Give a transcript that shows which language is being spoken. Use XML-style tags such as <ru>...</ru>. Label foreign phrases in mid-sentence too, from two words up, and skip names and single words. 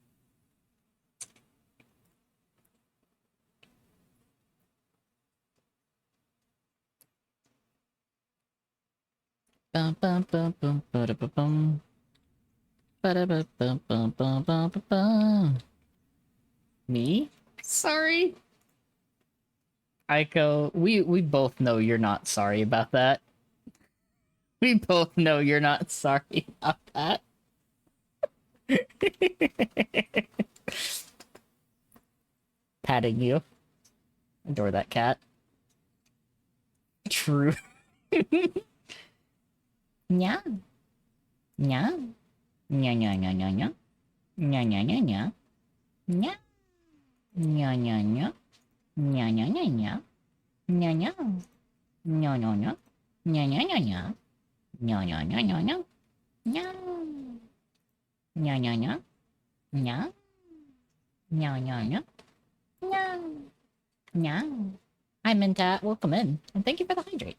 <en>Bum bum bum bum ba da ba bum. Ba da ba bum bum bum bum ba bum. Me? Sorry. Aiko, we both know you're not sorry about that. We both know you're not sorry about that. Patting you. Adore that cat. True. Nya. Nya. Nya nya nya nya nya. Nya nya nya nya. Nya. Nya nya nya. Nya nya nya nya. Nya nya. Nya nya nya. Nya nya nya nya. Nya nya nya nya nya. Nya. Nya nya nya. Nya. Nya nya nya. Nya. Nya. Hi Minta, welcome in. And thank you for the hydrate.</en>